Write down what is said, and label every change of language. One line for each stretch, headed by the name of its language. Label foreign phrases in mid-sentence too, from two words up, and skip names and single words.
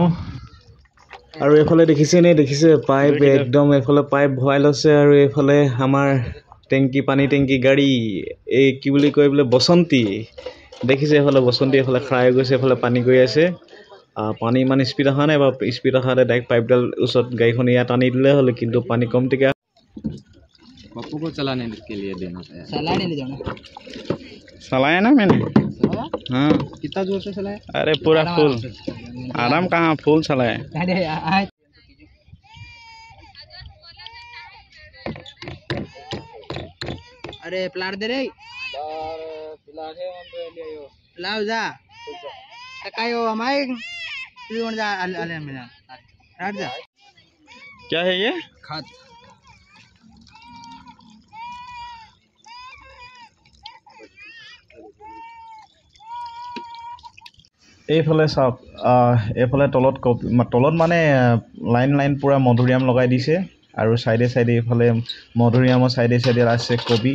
Assamese: আৰু এইফালে দেখিছে পাইপ, একদম এইফালে পাইপ ভৰাই লৈছে। আৰু এইফালে আমাৰ পানী টেংকি গাড়ী, এই কি বুলি কয় বোলে বসন্তী, দেখিছে এইফালে বসন্তী এইফালে খাৰা হৈ গৈছে, এইফালে পানী গৈ আছে। পানী ইমান স্পীড অহা নাই, বা স্পীড অহা নাই, ডাইৰেক্ট পাইপডাল ওচৰত গাড়ীখন ইয়াত আনি দিলে হ'লে, কিন্তু পানী কমটিকে।
Hindi: पप्पू को चलाने के लिए देना था। चलाया ना मैंने, हाँ। कितना जोर से चलाया? अरे पूरा फुल, आराम कहाँ फुल चलाया। अरे प्लाट दे रे लाओ जा तकायो हमारे तुम जा अले मेरा हट जा। क्या है ये? खाद।
Assamese: এইফালে চাওক, এইফালে তলত মানে লাইন পূৰা মধুৰিআম লগাই দিছে। আৰু চাইডে এইফালে মধুৰিআমৰ চাইডে আছে কবি।